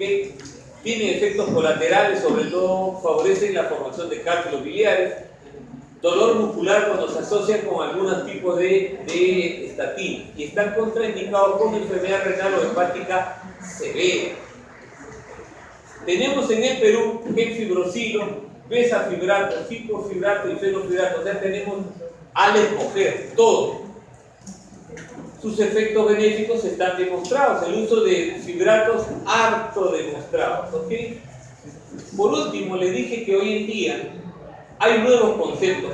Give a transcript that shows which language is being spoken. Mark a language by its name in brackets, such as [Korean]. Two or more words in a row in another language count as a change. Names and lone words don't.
[Spanish] Tienen efectos colaterales, sobre todo favorecen la formación de cálculos biliares, dolor muscular cuando se asocian con algunos tipos de estatina y están contraindicados con enfermedad renal o hepática severa. Tenemos en el Perú genfibrosilo, bezafibrato, ciprofibrato y fenofibrato, o sea, tenemos al escoger todo. Sus efectos benéficos están demostrados, el uso de fibratos harto demostrados, ¿ok? Por último, les dije que hoy en día hay nuevos conceptos.